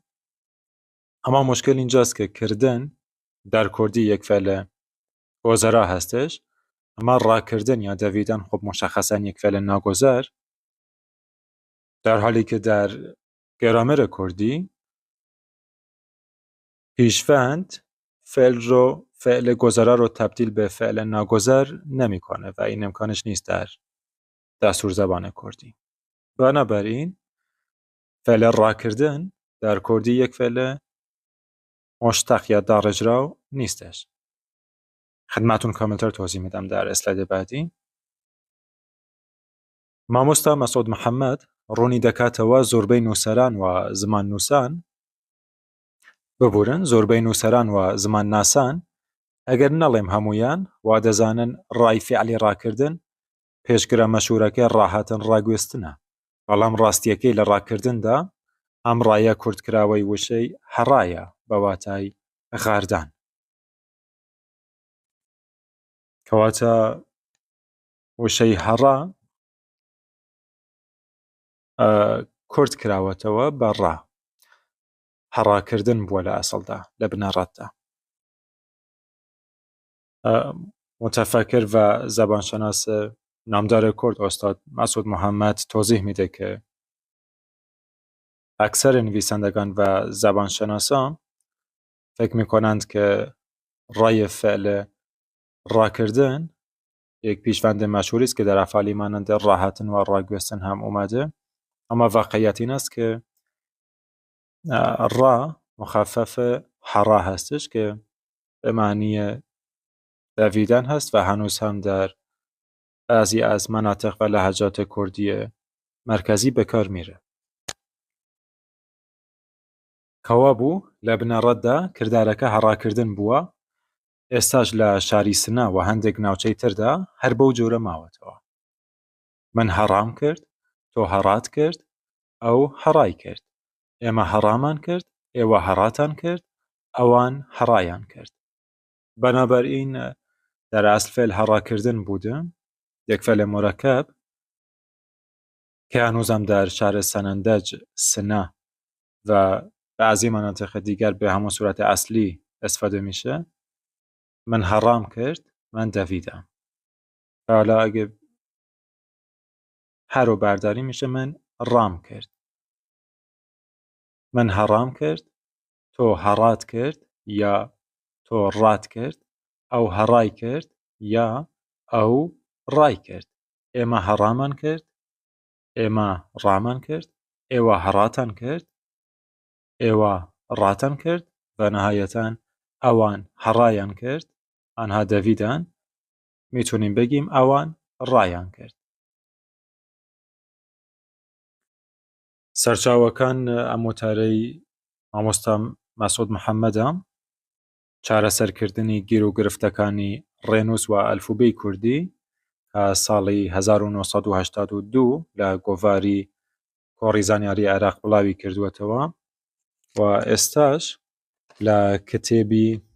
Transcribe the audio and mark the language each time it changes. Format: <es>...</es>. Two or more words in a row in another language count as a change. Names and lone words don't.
<fa>اما مشکل اینجاست که کردن در کردی یک فعل گذرا هستش، اما راکردن یا دویدن خب مشخصا یک فعل ناگذر، در حالی که در گرامر کردی پیشوند فعل گذرا رو تبدیل به فعل ناگذر نمیکنه و این امکانش نیست در دستور زبان کردی. بنابراین فعل راکردن در کردی یک فعل مشتق یا دارجراو نیستش. خدمتون کاملتر توضیح میدم در اسلاید بعدی.</fa> <ckb>مامۆستا مەسعود محەممەد ڕوونی دەکاتەوە زۆربەی نووسەران و زمان نووسان ببورن، زۆربەی نووسەران و زمان ناسان ئەگەر نەڵێم هەمویان وا دەزانن ڕای فعلی ڕاکردن پێشگرە مەشهورەکەی ڕاهاتن ڕاگوێستنە، بەڵام ڕاستیەکەی لە ڕاکردندا ئەم ڕایە کورتکراوەی وشەی هەڕایە بە واتای غاردان، کەواتە وشەی هەڕا کورت کراوەتەوە بە ڕا، هەڕاکردن بووە لە ئەسڵدا لە بنەڕەتدا.</ckb> <fa>متفکر و زبانشناس نامدار کرد استاد مسعود محمد توضیح میده که اکثر نویسندگان و زبانشناسان فکر میکنند که رای فعل را کردن یک پیشوند مشهوری است که در افعالی مانند راحتن و راگوستن هم اومده، اما واقعیت این است که را مخفف حرا هستش که به معنی دویدن هست و هنوز هم در بعضی از مناطق و لهجات کردی مرکزی به کار میره.</fa> <ckb>کەوا بوو لە بنەڕەتدا کردارەکە هەڕاکردن بووە، ئێستاش لە شاری سنە و هەندێک ناوچەی تردا هەر بەو جۆرە ماوەتەوە. من هەڕام کرد، تۆ هەڕات کرد، ئەو هەڕای کرد، ئێمە هەڕامان کرد، ئێوە هەڕاتان کرد، ئەوان هەڕایان کرد.</ckb> <fa>بنابراین در اصل فعل هەڕاکردن بوده، یک فعل مرکب که هنوزم در شهر سنندج، سنه و بعضی مناطق دیگر به همون صورت اصلی استفاده میشه.</fa> <ckb>من حرام کرد،</ckb> <fa>من دویدم. حالا اگه هر رو برداری میشه</fa> <ckb>من رام کرد. من حرام کرد، تو حرات کرد یا تو رات کرد، او هرای کرد یا او رای کرد. ئێمە هەڕامان کرد، ئێمە ڕامان کرد، ئێوە هەڕاتان کرد، ئێوە ڕاتان کرد و نهایەتاً ئەوان هەڕایان کرد،</ckb> <fa>ئەنها دەویدان، میتونیم بگیم</fa> <ckb>ئەوان ڕایان کرد. سەرچاوەکان ئەم وتارەی مامۆستا مەسعود محەممەدە چارەسەرکردنی گیر و گرفتەکانی ڕێنووس و ئەلفوبەی کوردی ساڵی 1982 لە گۆڤاری کۆڕی زانیاری عێراق بڵاوی کردووەتەوە و ئێستاش لە کتێبی</ckb>